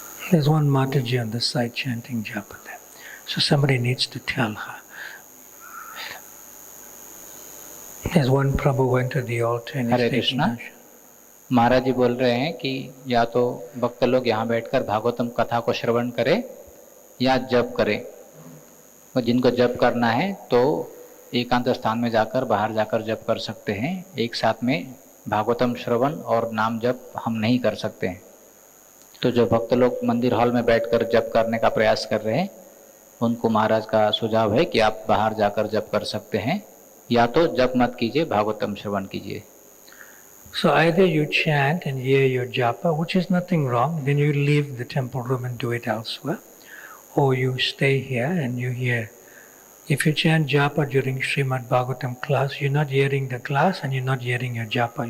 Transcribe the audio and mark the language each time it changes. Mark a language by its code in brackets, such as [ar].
[en] There's one Mataji on the side chanting japa there. So somebody needs to tell her. There's one Prabhu went to the altar and Hare Krishna. [hi] महाराज जी बोल रहे हैं कि या तो भक्त लोग यहाँ बैठकर भागवतम कथा को श्रवण करें या जप करें। और जिनको जप करना है तो एकांत स्थान में जाकर बाहर जाकर जप कर सकते हैं। एक साथ में भागवतम श्रवण और नाम जप हम नहीं कर सकते हैं। तो जो भक्त लोग मंदिर हॉल में बैठकर जप करने का प्रयास कर रहे हैं उनको महाराज का सुझाव है कि आप बाहर जाकर जप कर सकते हैं, या तो जप मत कीजिए, भागवतम श्रवण कीजिए। [en] So either you chant and hear your japa, which is nothing wrong, then you leave the temple room and do it elsewhere. Or you stay here and you hear. If you chant japa during Srimad Bhagavatam class, you're not hearing the class and you're not hearing your japa.